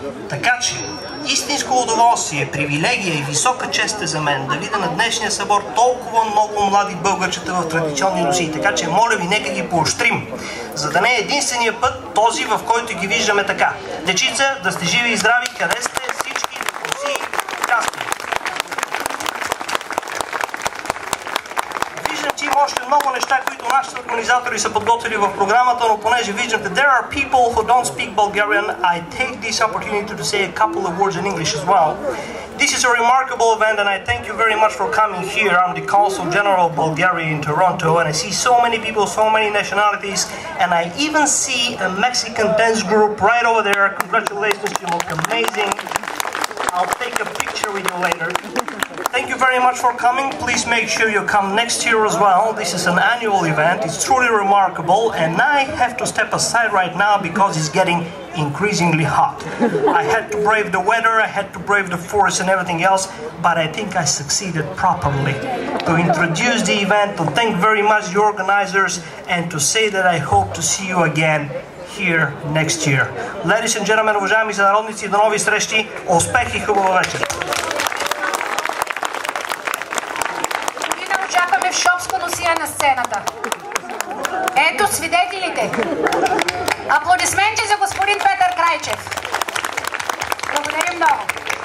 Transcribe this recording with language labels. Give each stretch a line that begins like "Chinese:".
Bulgarian: Така че, истинско удоволствие, привилегия и висока чест е за мен да видя на днешния събор толкова много млади българчета в традиционни носии. Така че, моля ви, нека ги поощрим, за да не е единствения път този, в който ги виждаме така. Дечица, да сте живи и здрави, къде сте всички носии части. Виждам, че има още много неща, които нашите организатори са подготвили в програмата, но понеже виждате,
English: there are people who don't speak Bulgarian, I take this opportunity to say a couple of words in English as well. This is a remarkable event and I thank you very much for coming here. I'm the Consul General of Bulgaria in Toronto and I see so many people, so many nationalities, and I even see a Mexican dance group right over there. Congratulations, you look amazing. I'll take a picture with you later. Thank you very much for coming. Please make sure you come next year as well. This is an annual event. It's truly remarkable and I have to step aside right now because it's getting increasingly hot. I had to brave the weather, I had to brave the forest and everything else, but I think I succeeded properly to introduce the event, to thank very much the organizers and to say that I hope to see you again here next year. Ladies and gentlemen,
Bulgarian: уважаеми сънародници, до нови срещи, успех и хубава вечер! И да очакваме в шопско носие на сцената. Ето свидетелите. Аплодисменти за господин Петър Крайчев. Благодарим много.